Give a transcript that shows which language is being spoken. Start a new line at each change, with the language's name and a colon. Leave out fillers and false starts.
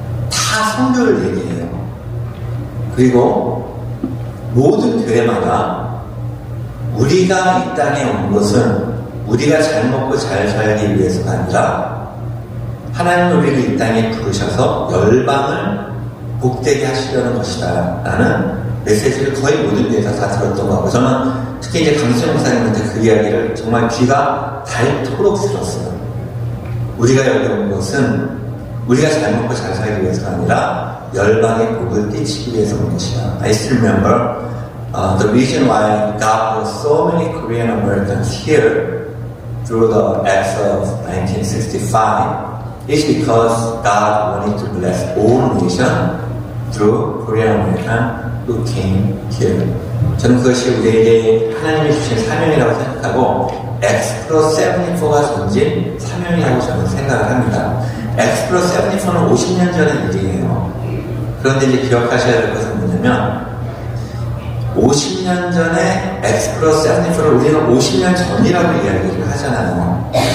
Korean: 다 선교를 얘기해요. 그리고 모든 교회마다 우리가 이 땅에 온 것은 우리가 잘 먹고 잘 살기 위해서가 아니라 하나님 우리를 이 땅에 부르셔서 열방을 복되게 하시려는 것이다 라는 메시지를 거의 모든 교회에서 다 들었던 것 같고, 저는 특히 이제 강수영 목사님한테 그 이야기를 정말 귀가 닳도록 들었어요. 우리가 여기 온 것은 우리가 잘 먹고 잘 살기 위해서가 아니라 열방의 복을 끼치기 위해서 온 것이다.
English: I still remember the reason why God brought so many Korean Americans here through the acts of 1965 is because God wanted to bless all nations through Korean American who came here.
Korean: 저는 그것이 우리에게 하나님이 주신 사명이라고 생각하고 X 플러스 74가 전진 사명이라고 저는 생각을 합니다. X 플러스 74는 50년 전의 일이에요. 그런데 이제 기억하셔야 될 것은 뭐냐면 50년 전에 X 플러스 74를 우리는 50년 전이라고 이야기를 하잖아요.